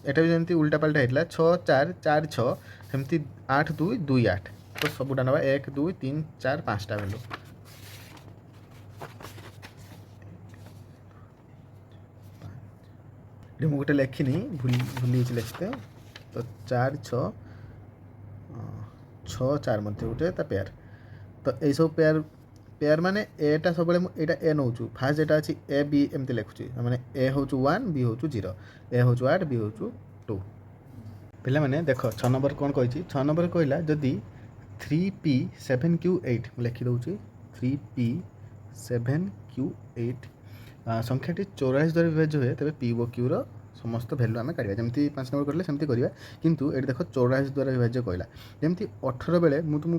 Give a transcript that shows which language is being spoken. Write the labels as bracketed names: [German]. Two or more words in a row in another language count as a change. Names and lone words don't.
[Odia] ଏଟା ବି ଯେମିତି ଉଲ୍ଟା ପାଲ୍ଟା ହେଇଥିଲା 6 4 4 6 ସେମିତି 8 2 2 8 ତ ସବୁଟା ନେବା 1 2 3 4 5ଟା ଭ୍ୟାଲୁ। ଏଠି ମୁଁ ଗୋଟେ ଲେଖିନି ଭୁଲି ଯାଇଛି ଲେଖିତେ। ତ 4 6 6 4 ମଧ୍ୟ ଗୋଟେ ତା ପେୟାର। ତ [Bangla] এইসব পেয়ার মানে [Odia] ଏଟା ସବୁବେଳେ ମୁଁ ଏଇଟା ଏ ନେଉଛୁ ଫାର୍ଷ୍ଟ ଯେଟା ଅଛି ଏ ବି ଏମିତି ଲେଖୁଛି ମାନେ ଏ ହେଉଛି 1 ବି ହେଉଛି 0 ଏ ହେଉଛି 8 ବି ହେଉଛି 2। ପିଲାମାନେ ଦେଖ 6 ନମ୍ବର କ'ଣ କହିଛି 6 ନମ୍ବର କହିଲା ଯଦି 3p7q8 ମୁଁ ଲେଖିଦେଉଛି 3p7q8 ସଂଖ୍ୟାଟି 44 ଦ୍ୱାରା ବିଭାଜ୍ୟ ହୁଏ ତେବେ ପି ଓ କ୍ୟୁର ସମସ୍ତ ଭ୍ୟାଲୁ ଆମେ କାଢ଼ିବା ଯେମିତି 5 ନମ୍ବର କରିଲେ ସେମିତି କରିବା କିନ୍ତୁ ଏଠି ଦେଖ 44 ଦ୍ୱାରା ବିଭାଜ୍ୟ କହିଲା ଯେମିତି 18 ବେଳେ ମୁଁ ତୁମକୁ